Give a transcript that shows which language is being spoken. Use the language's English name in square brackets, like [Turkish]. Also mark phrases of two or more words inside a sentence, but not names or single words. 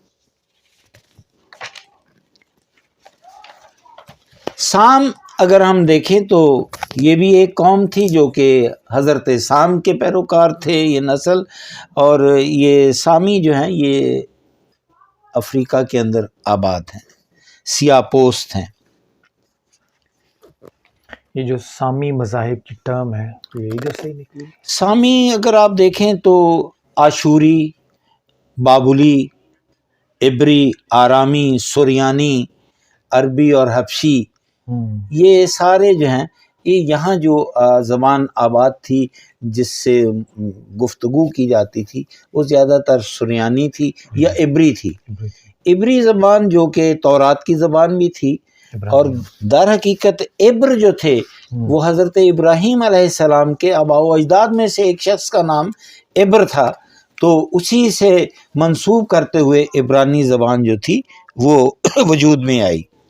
[Urdu] سام اگر ہم دیکھیں تو یہ بھی ایک قوم تھی جو کہ حضرت سام کے پیروکار تھے یہ نسل، اور یہ سامی جو ہیں یہ افریقہ کے اندر آباد ہیں، سیاہ پوست ہیں۔ یہ جو سامی مذاہب کی ٹرم ہے تو یہی جو صحیح نکلی؟ سامی اگر آپ دیکھیں تو آشوری، بابلی، عبری، آرامی، سریانی، عربی اور حبشی، یہ سارے جو ہیں یہ یہاں جو زبان آباد تھی جس سے گفتگو کی جاتی تھی وہ زیادہ تر سریانی تھی یا عبری تھی۔ عبری زبان جو کہ تورات کی زبان بھی تھی، اور در حقیقت عبر جو تھے وہ حضرت ابراہیم علیہ السلام کے آباء و اجداد میں سے ایک شخص کا نام عبر تھا، تو اسی سے منسوب کرتے ہوئے عبرانی زبان جو تھی وہ وجود میں آئی۔